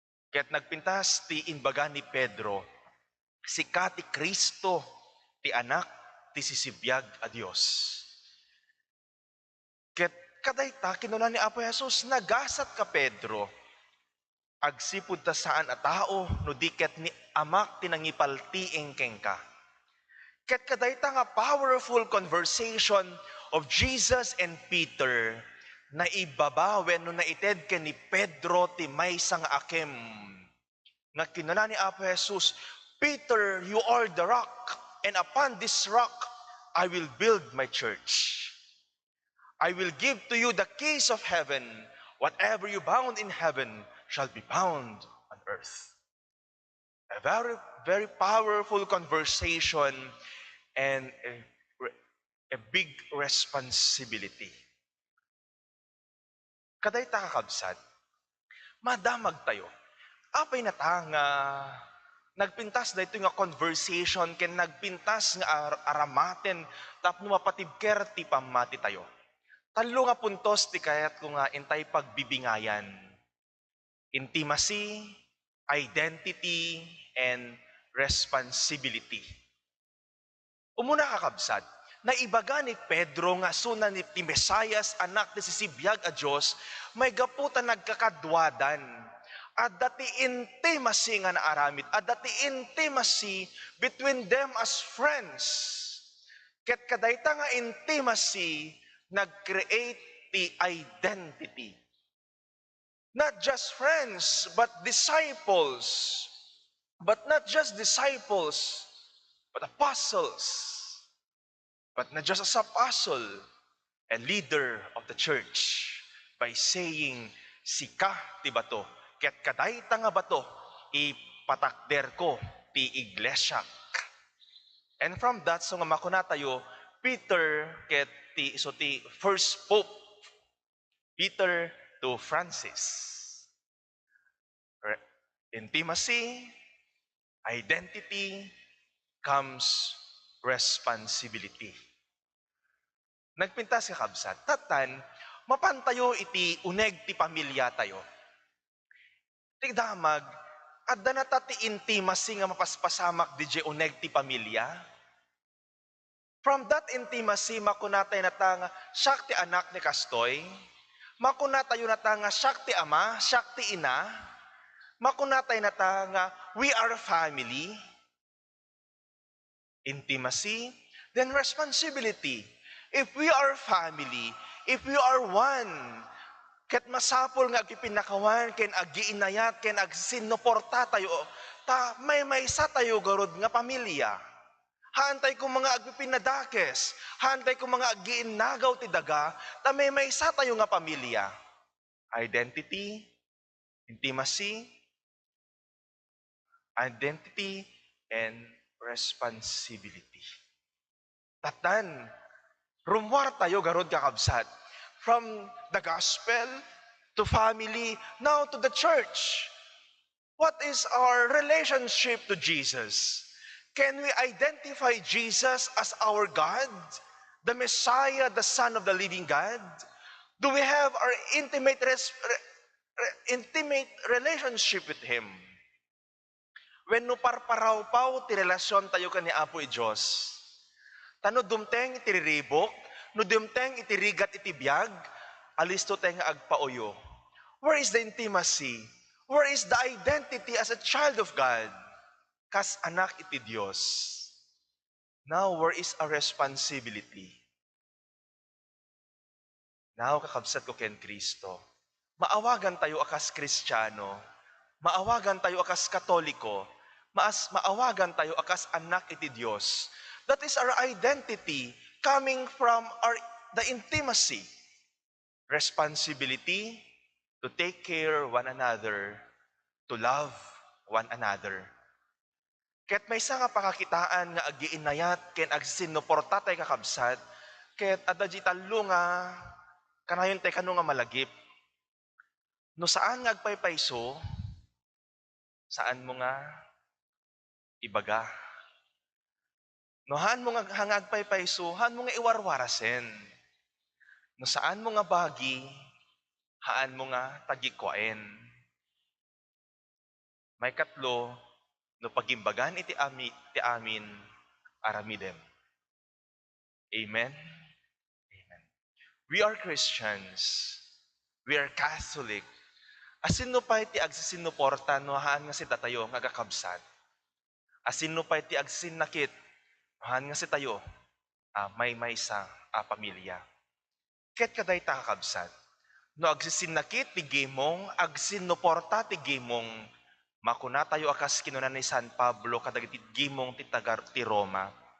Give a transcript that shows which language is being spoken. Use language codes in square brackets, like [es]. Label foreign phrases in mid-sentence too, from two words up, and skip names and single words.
[ilo] Ket nagpintas ti imbaga ni Pedro, "Sika ti Cristo, ti Anak ti sisibiag a Dios." Ket kadayta kinuna ni Apo Jesus, "Nagasat ka, Pedro. Agsipud ta saan a tao no di ket ni Amak ti nangipaltiing kenka." Ket kadayta nga [en] powerful conversation of Jesus and Peter, [ilo] naibaba wenno naited ken ni Pedro ti maysa nga akem. Nga kinuna ni Apo Jesus, [en] "Peter, you are the rock, and upon this rock I will build my church. I will give to you the keys of heaven. Whatever you bound in heaven shall be bound on earth." A very, very powerful conversation and a, a big responsibility. [ilo] Kadayta, kakabsat, madamag tayo. Apay na ta nga nagpintas da ito nga conversation ken nagpintas nga ar-, aramaten tapno mapatibker ti pammati tayo. Tallo nga puntos ti kayat ko nga intay pagbibingayan. [en] Intimacy, identity, and responsibility. [ilo] Umuna, kakabsat, naibaga ni Pedro nga suna ni ti Mesayas, anak ti sisibiyag a Dios, may gapu ta nagkakadwadan. Adda ti intimacy nga naaramid, adda ti intimacy [en] between them as friends. [ilo] Ket kadayta nga intimacy, nag-create ti identity. [en] Not just friends, but disciples. But not just disciples, but apostles. But not just as apostle and leader of the church by saying, [ilo] "Sika ti bato, ket kadayta nga bato, ipatakder ko ti iglesia." [en] And from that, [ilo] so nga makuna tayo, Peter ket ti, so ti [en] first pope, Peter to Francis. Re-, intimacy, identity, comes responsibility. [ilo] Nagpintas, kakabsat, tatan, mapantayo iti uneg ti pamilya tayo. Ti damag, adda na ta ti intimacy nga mapaspasamak D J uneg ti pamilya. [en] From that intimacy, [ilo] makunatay na ta nga siak ti anak ni kastoy. Makunatayo na ta nga siak ti ama, siak ti ina. Makunatay na ta nga [en] we are family. Intimacy, then responsibility. If we are family, if we are one, [ilo] ket masapul nga agpipinakawan ken agiinayat ken agsinuporta tayo, ta maymaysa tayo garud nga pamilya. Hantay ko mga agpipinadakes, hantay ko mga agiinnagaw ti daga, ta maymaysa tayo nga pamilya. [en] Identity, intimacy, identity, and responsibility. [ilo] Tatan, rumwar tayo garud kakabsat. [en] From the gospel to family, now to the church. What is our relationship to Jesus? Can we identify Jesus as our God, the Messiah, the Son of the living God? Do we have our intimate res-, re-, re-, intimate relationship with Him? [ilo] Wenno parparawpaw ti relasyon tayo ken ni Apo i Dios. Tano dumteng iti riribok, no dumteng iti rigat iti biag, alisto tayo nga agpaoyo. [en] Where is the intimacy? Where is the identity as a child of God? [ilo] Kas anak iti Dios. [en] Now, where is our responsibility? Now, [ilo] kakabsat ko ken Kristo. Maawagan tayo akas Kristiyano. Maawagan tayo akas Katoliko. Maas, maawagan tayo akas anak iti Dios. [en] That is our identity coming from our, the intimacy. Responsibility to take care one another, to love one another. [ilo] Ket maysa nga pakakitaan nga agiinayat ken agsinuporta tay kakabsat, ket adda di tallo nga kanayon tay kano nga malagip. No saan nga agpaypayso, saan mo nga ibaga? No haan mo nga, nga agpaypayso, haan mo nga iwarwarasen? No saan mo nga bagi, haan mo nga tagikwaen? May katlo, no pagimbagan iti ami-, ti amin, aramidem. [en] Amen? Amen. We are Christians. We are Catholic. [ilo] Asinno pay ti agsisinuporta no haan nga sita tayo nga kakabsat? Asinno pay ti agsinnakit? No haan nga sita tayo? Ah, may maysa a pamilya. Ket kaday ta kakabsat? No agsisinakit ti gimong, agsinuporta ti gimong, makuna tayo akas kinuna ni San Pablo kadagiti gimong ti tagar ti Roma.